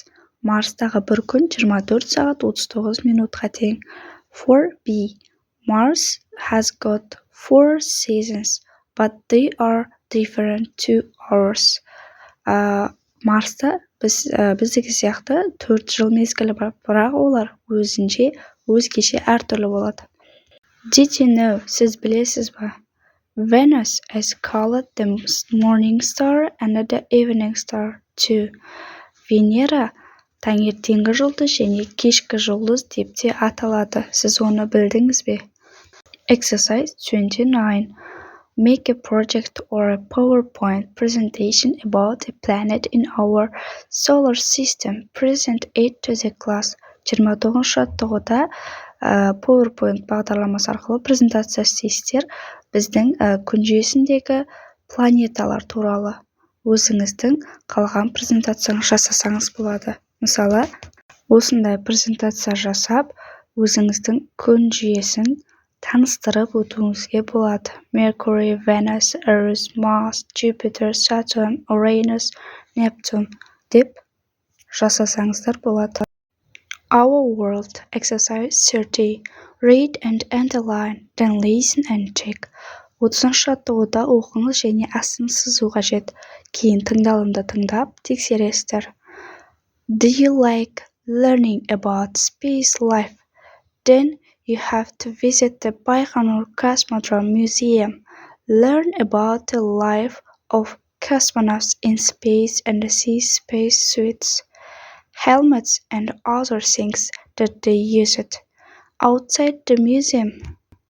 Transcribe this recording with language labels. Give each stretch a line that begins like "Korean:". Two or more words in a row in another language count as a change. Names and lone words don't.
Kazakh: Марстағы бір күн 24 сағат 39 минутқа тең.
English: 4B. Mars has got 4 seasons, but they are different to ours.
Kazakh: Марста біздегі сияқты 4 жыл мезгілі бар, бірақ олар өзгеше әртүрлі болады.
English: Did you know?
Kazakh: Сіз білесіз ба?
English: Venus is called the morning star and the evening star too.
Kazakh: Венера таңертеңгі жұлдыз және кешкі жұлдыз деп те аталады. Сіз оны білдіңіз бе?
English: Exercise 29. Make a project or a PowerPoint presentation about a planet in our solar system. Present it to the class.
Kazakh: 29-ші жаттығуда PowerPoint бағдарламасы арқылы презентация істейсіздер. Біздің күн жүйесіндегі планеталар туралы өзіңіздің қалған презентацияны жасасаңыз болады. Мысалы, осындай презентация жасап, өзіңіздің күн жүйесін таныстырып өтуіңізге болады. Mercury, Venus, Earth, Mars, Jupiter, Saturn, Uranus, Neptune деп жасасаңыздар болады.
English: Our World. Exercise 30. Read and underline, then listen and check.
Kazakh: 30-ші жаттығуда оқыңыз және астын сызу қажет. Кейін тыңдалымды тыңдап, тексересіздер.
English: Do you like learning about space life? Then you have to visit the Baikonur Cosmodrome Museum. Learn about the life of cosmonauts in space and see space suits, helmets and other things that they used outside the museum.